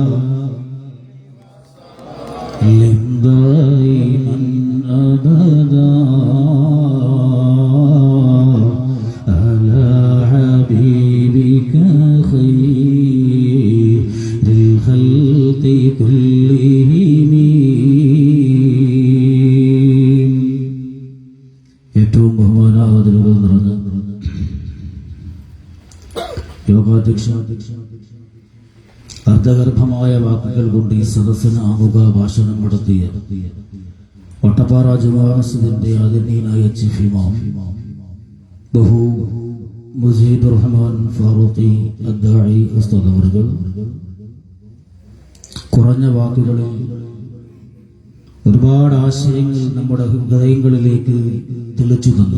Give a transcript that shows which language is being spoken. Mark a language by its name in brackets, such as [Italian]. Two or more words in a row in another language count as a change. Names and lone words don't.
[Arabic] لم دائما أبدا على حبيبك خير الخلق كلهم [Malayalam] ഏറ്റവും ബഹുമാനാദരവുകൾ നിറഞ്ഞ യോഗാധ്യക്ഷ അർദ്ധഗർഭമായ വാക്കുകൾ കൊണ്ട് ഈ സദസ്സിന് ആമുഖ ഭാഷണം നടത്തിയ ഒട്ടപ്പാറ ജുമാ മസ്ജിദിന്റെ ആദരണീയനായ [English] chief imam [Malayalam] ബഹു മുജീബുർ റഹ്മാൻ ഫാറൂഖി അദ്ദാഇ ഉസ്താദ് അവറുകൾ കുറഞ്ഞ വാക്കുകളിൽ ഒരുപാട് ആശയങ്ങൾ നമ്മുടെ ഹൃദയങ്ങളിലേക്ക് തെളിച്ചു തന്നു.